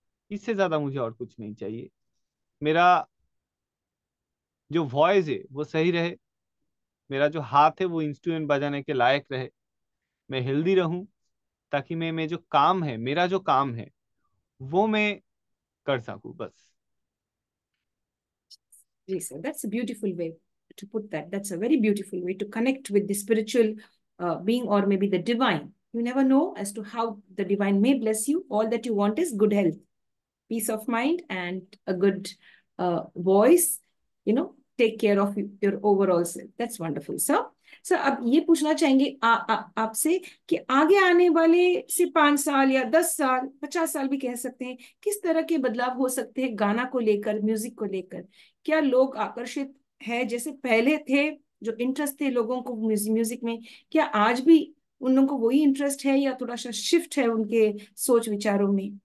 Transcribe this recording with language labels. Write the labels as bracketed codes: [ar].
[hi] इससे ज्यादा मुझे और कुछ नहीं चाहिए। मेरा जो वॉइस है वो सही रहे, मेरा जो हाथ है वो इंस्ट्रूमेंट बजाने के लायक रहे, मैं हेल्दी रहूं, ताकि मैं जो काम है, मेरा जो काम है वो मैं कर सकूं बस। [en] Yes, sir. That's a beautiful way to put that. That's a very beautiful way to connect with the spiritual being or maybe the divine. You never know as to how the divine may bless you. All that you want is good health, peace of mind, and a good voice. Take care of your overall self. That's wonderful, sir. [hi] Sir अब ये पूछना चाहेंगे आपसे कि आगे आने वाले से 5 साल या 10 साल 50 साल भी कह सकते हैं, किस तरह के बदलाव हो सकते हैं गाना को लेकर, म्यूजिक को लेकर? क्या लोग आकर्षित है जैसे पहले थे, जो इंटरेस्ट थे लोगों को म्यूजिक में, क्या आज भी उन लोगों को वही इंटरेस्ट है, या थोड़ा सा शिफ्ट है उनके सोच विचारों में?